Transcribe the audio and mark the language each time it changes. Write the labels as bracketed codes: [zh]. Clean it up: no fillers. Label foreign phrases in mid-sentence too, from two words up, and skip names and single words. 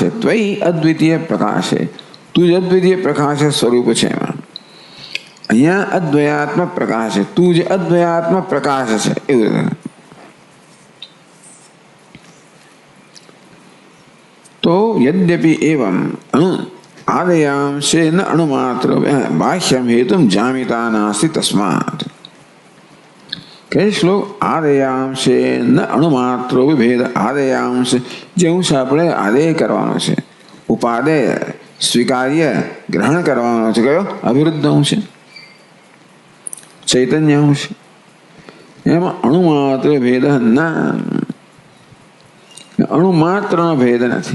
[sa] ત્વયી અદ્વિતીય પ્રકાશ. [gu] તું જ અદ્વિતીય પ્રકાશ સ્વરૂપ છે. એમાં અહીંયા અદ્વયાત્મ પ્રકાશ. તું જે અદ્વયાત્મ પ્રકાશ છે એવું. તો [sa] યદ્યપિ એવમ આદयांशे न अणुमात्र बाह्यम हेतुम जामिता नास्ति तस्मात्. कई श्लोक आदयांशे न अणुमात्र विभेद. [gu] आदयांश જે અંશ આપણે આદેય કરવાનો છે, ઉપાદેય સ્વીકાર્ય ગ્રહણ કરવાનો છે, કયો? અવિરુદ્ધ અંશ, ચૈતન્ય અંશ. એમાં અણુમાત્ર ભેદ ના, અણુમાત્રનો ભેદ નથી.